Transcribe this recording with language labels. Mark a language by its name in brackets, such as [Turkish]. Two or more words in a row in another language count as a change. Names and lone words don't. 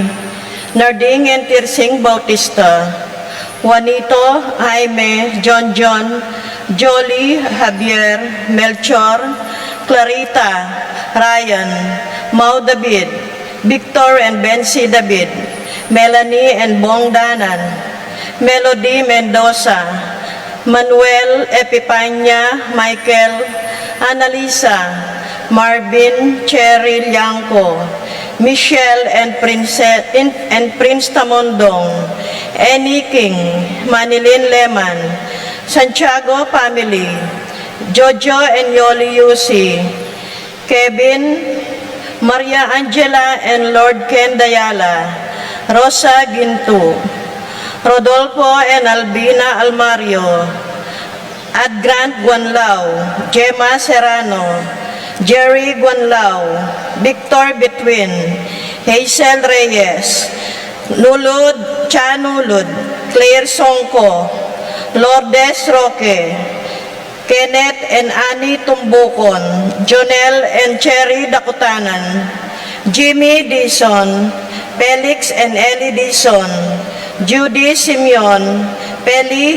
[English] Narding and Tirsing Bautista, Juanito, Jaime, John, Jolie, Javier, Melchor, Clarita, Ryan, Mau David, Victor and Bensi David, Melanie and Bong Danan, Melody Mendoza, Manuel Epipanya, Michael, Annalisa, Marvin, Cheryl Yanko, Michelle and Prince Tamondong, Annie King, Manilin Leman, Santiago family, Jojo and Yoli Yusi, Kevin, Maria Angela and Lord Ken Dayala, Rosa Gintu, Rodolfo and Albina Almario, Adgrant Guanlao, Gemma Serrano, Jerry Guanlao, Victor Betwin, Hazel Reyes, Nulud Chanulud, Claire Songko, Lourdes Roque, Kenneth and Annie Tumbukon, Jonel and Cherry Dakutanan, Jimmy Dison, Felix and Ellie Dison, Judy Simeon, Peli